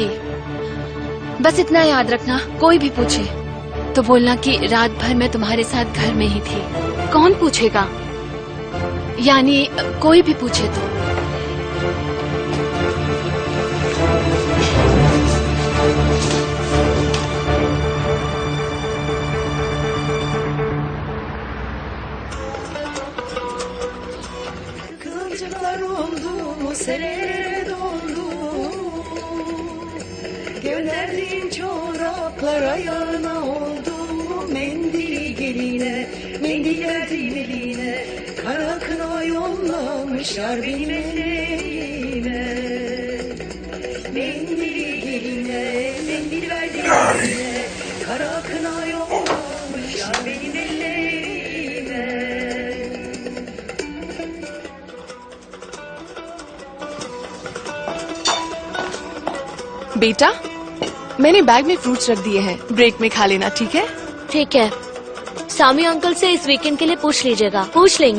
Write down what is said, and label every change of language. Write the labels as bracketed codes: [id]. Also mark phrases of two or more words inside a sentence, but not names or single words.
[hi] बस इतना याद रखना, कोई भी पूछे तो बोलना कि रात भर मैं तुम्हारे साथ घर में ही थी। कौन पूछेगा? यानी कोई भी पूछे तो। [tr] Kıvılcımlar oldu, senelere doldu. Gönderdiğin çoraplar ayağına oldu. Mendili geline, mendil verdim eline. Kara kına yollamışlar benim elime. Mendili geline, mendil verdim eline. Kara kına yollamışlar benim elime. [hi] बेटा मैंने बैग में फ्रूट्स रख दिए हैं, ब्रेक में खा लेना, ठीक है? ठीक है। सामी अंकल से इस वीकेंड के लिए पूछ लीजिएगा।